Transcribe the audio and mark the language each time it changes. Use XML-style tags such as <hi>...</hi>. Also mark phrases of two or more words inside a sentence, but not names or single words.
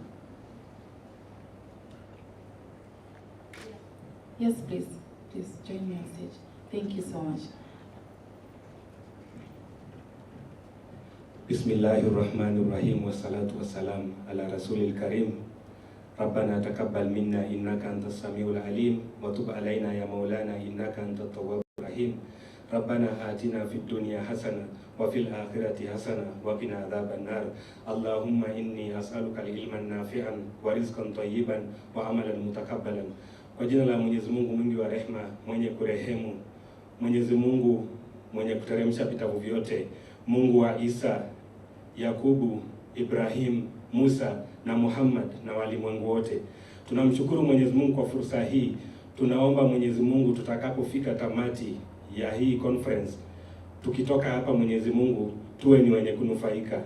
<en>Yes, please. Please join me on stage. Thank you so much.</en> <ar>بسم الله الرحمن الرحيم. والصلاة والسلام على الرسول الكريم. ربنا تقبل منا إنك أنت السميع العليم وتب علينا يا مولانا إنك أنت التواب الرحيم. ربنا آتنا في الدنيا حسنة وفي الآخرة حسنة وقنا عذاب النار. اللهم إني أسألك علما نافعا ورزقا طيبا وعملا متقبلا.</ar> <sw>Kwa jina la Mwenyezi Mungu mwingi wa rehema, mwenye kurehemu, Mwenyezi Mungu mwenye kuteremsha vitabu vyote, Mungu wa Isa, Yakubu, Ibrahim, Musa na Muhammad na walimwengu wote. Tunamshukuru Mwenyezi Mungu kwa fursa hii. Tunaomba Mwenyezi Mungu tutakapofika tamati ya hii conference, tukitoka hapa Mwenyezi Mungu tuwe ni wenye kunufaika.</sw>